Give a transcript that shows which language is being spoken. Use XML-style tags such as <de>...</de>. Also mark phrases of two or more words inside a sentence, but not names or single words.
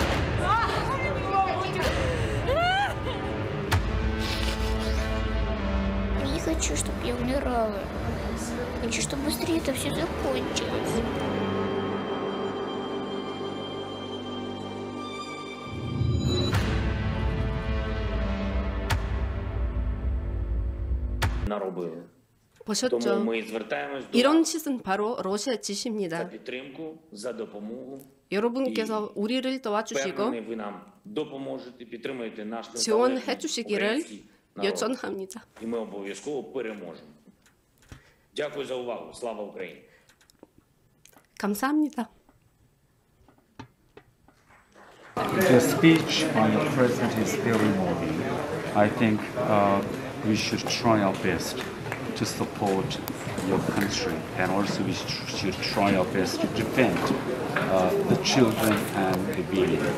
<ru>Не хочу, чтобы я умирала. Хочу, чтобы быстрее это все закончилось.</ru> <uk>Наробили.</uk> <ko>보셨죠?</ko> <uk>Тому ми звертаємось до</uk> <ko>이런</ko> <uk>вас</uk> <ko>짓은 바로 러시아</ko> <uk>за</uk> <ko>짓입니다.</ko> <uk>підтримку, за допомогу.</uk> <ko>여러분께서 우리를 도와주시고</ko> <uk>Впевнений, ви нам допоможете, підтримуєте наш</uk> <ko>지원해</ko> <uk>незалежний</uk> <ko>주시기를</ko> <uk>український народ.</uk> <ko>요청합니다.</ko> <uk>І ми обов'язково переможемо. Дякую за увагу. Слава Україні!</uk> <ko>감사합니다.</ko> <en>The speech by the president is very moving. I think we should try our best to support your country, and also we should try our best to defend the children and the baby.</en>